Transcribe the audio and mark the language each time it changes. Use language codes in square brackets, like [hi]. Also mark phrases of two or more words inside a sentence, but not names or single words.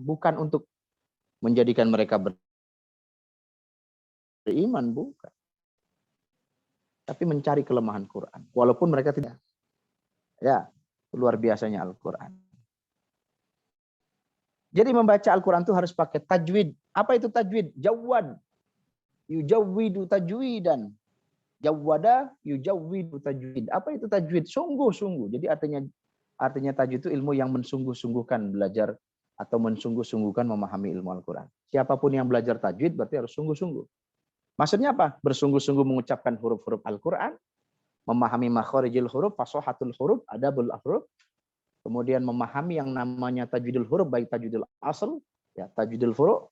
[id] Bukan untuk menjadikan mereka beriman, bukan. Tapi mencari kelemahan Quran. Walaupun mereka tidak. Ya, luar biasanya Al-Quran. Jadi membaca Al-Quran itu harus pakai tajwid. Apa itu tajwid? [ar] جوّد. يجوّد تجويدًا. جوّد يجوّد تجويد. [id] Apa itu tajwid? Sungguh-sungguh. Jadi artinya tajwid itu ilmu yang mensungguh-sungguhkan belajar atau mensungguh-sungguhkan memahami ilmu Al-Quran. Siapapun yang belajar tajwid berarti harus sungguh-sungguh. Maksudnya apa? Bersungguh-sungguh mengucapkan huruf-huruf Al-Quran, memahami [ar] مخارج الحروف, فصاحة الحروف, آداب الحروف, [id] kemudian memahami yang namanya [ar] تجويد الحروف, [id] baik [ar] تجويد الأصل, [id] ya, [ar] تجويد الفروع'.